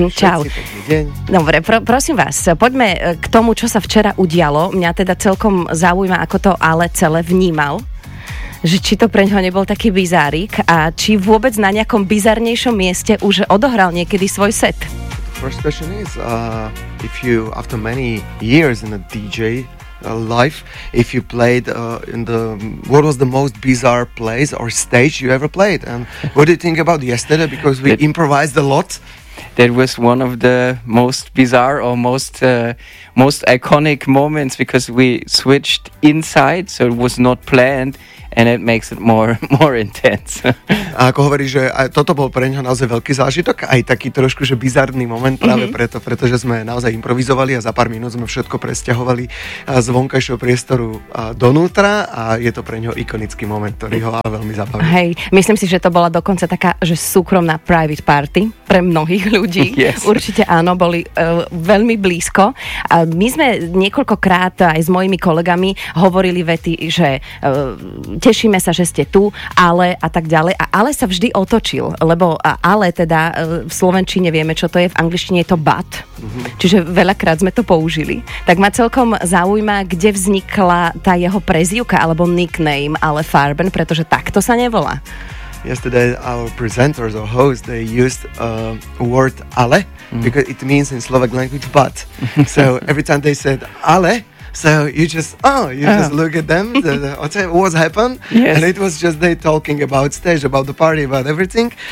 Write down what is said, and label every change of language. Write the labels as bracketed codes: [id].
[sk] čau. Dobre, prosím vás, poďme k tomu, čo sa včera udialo. Mňa teda celkom zaujíma, ako to ale celé vnímal. Že či to pre ňoho nebol taký bizárik a či vôbec na nejakom bizarnejšom mieste už odohral niekedy svoj set. [en] First question is, if you, after many years in a DJ life, if you played in the, what was the most bizarre place or stage you ever played? And what do you think about yesterday? Because we improvised a lot. That was one of the most bizarre or most iconic moments because we switched inside, so it was not planned. And it makes it more intense. [sk] A ako hovorí, že toto bol pre ňa naozaj veľký zážitok, aj taký trošku, že bizarný moment práve preto, pretože sme naozaj improvizovali a za pár minút sme všetko presťahovali z vonkajšieho priestoru donútra a je to pre ňa ikonický moment, ktorý ho aj veľmi zabaví. Hej, myslím si, že to bola dokonca taká, že súkromná [en] private party [sk] pre mnohých ľudí. [en] Yes. [sk] Určite áno, boli veľmi blízko. My sme niekoľkokrát aj s mojimi kolegami hovorili vety, že tešíme sa, že ste tu, ale a tak ďalej. A ale sa vždy otočil, lebo ale teda v slovenčine vieme, čo to je, v angličtine je to but. Mm-hmm. Čiže veľakrát sme to použili. Tak ma celkom zaujíma, kde vznikla tá jeho prezývka alebo nickname Ale Farben, pretože takto sa nevolá. [en] Yesterday our presenters or host, they used word ale, because it means in Slovak language but. So every time they said ale, so you just just look at them, what's happened? Yes. And it was just they talking about stage, about the party, about everything.